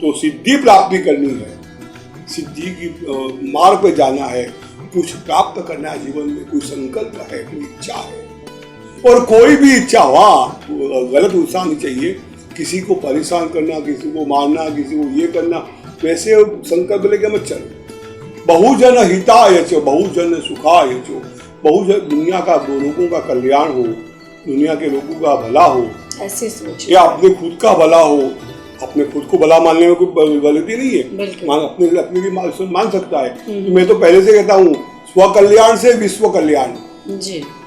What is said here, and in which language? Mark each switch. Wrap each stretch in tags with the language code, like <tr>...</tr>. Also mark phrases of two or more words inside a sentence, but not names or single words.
<hi>तो सिद्धि प्राप्ति करनी है, सिद्धि की मार्ग पे जाना है, कुछ प्राप्त करना है जीवन में, कोई संकल्प है, कोई इच्छा है। और कोई भी इच्छा वहां गलत उत्साह नहीं चाहिए, किसी को परेशान करना, किसी को मारना, किसी को ये करना, वैसे संकल्प लेके मत चलो।</hi> <pi>बहुजन हिताय च बहुजन सुखाय च,</pi> <hi>बहुजन दुनिया का लोगों का कल्याण हो, दुनिया के लोगों का भला हो, ऐसे सोच, या अपने खुद का भला हो। अपने खुद को भला मानने में कोई गलती नहीं है, अपने लिए मान सकता है। तो मैं तो पहले से कहता हूँ, स्व कल्याण से विश्व कल्याण। जी।</hi>